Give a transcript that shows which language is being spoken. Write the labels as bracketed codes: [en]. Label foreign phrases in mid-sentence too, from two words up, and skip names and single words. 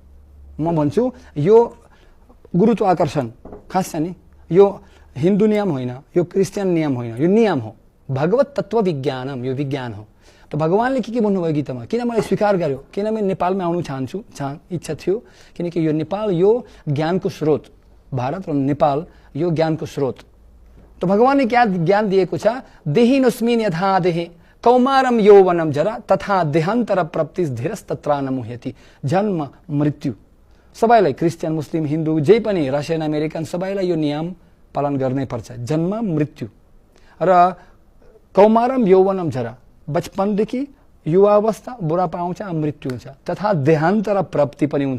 [ne] म भन्छु यो गुरुत्व आकर्षण खास छ नि, यो हिन्दू नियम होइन, यो क्रिस्चियन नियम होइन, यो नियम हो, [sa] भगवत तत्व विज्ञानम, [ne] यो विज्ञान हो। त भगवानले के भन्नुभयो गीतामा, किन मलाई स्वीकार गर्यो, किन म नेपालमा आउनु चाहन्छु, इच्छा थियो, किनकि यो नेपाल यो ज्ञानको स्रोत, भारत र नेपाल यो ज्ञानको स्रोत। त भगवानले क्या ज्ञान दिएको छ, [sa] देहिनोस्मिन् यथा देहे कौमारम यौवनम जरा तथा देहान्तर प्रप्तिस् धीरस्तत्रा न मुह्यति। [ne] जन्म मृत्यु सबैलाई, क्रिस्चियन मुस्लिम हिन्दू जे पनि, रसियन अमेरिकन, सबैलाई यो नियम पालन गर्नै पर्छ, जन्म मृत्यु। र [sa] कौमारम यौवनम जरा, [ne] बचपनदेखि युवावस्था, बुढापा आउँछ, मृत्यु हुन्छ, तथा देहान्तर प्राप्ति पनि हुन्छ।